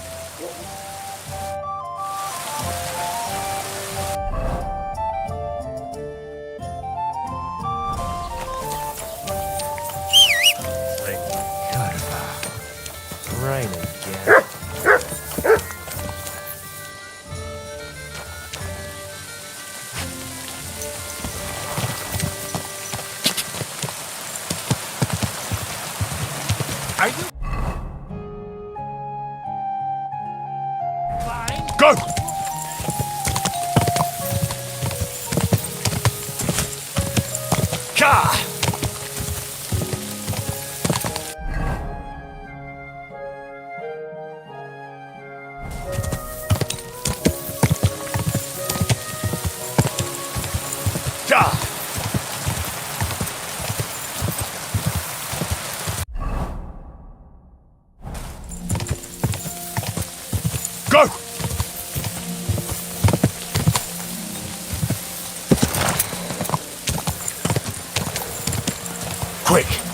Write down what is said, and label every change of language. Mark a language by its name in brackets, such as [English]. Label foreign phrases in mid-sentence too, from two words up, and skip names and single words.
[English] Rain again. Are you... Go! Ka! Ka! Go! Quick!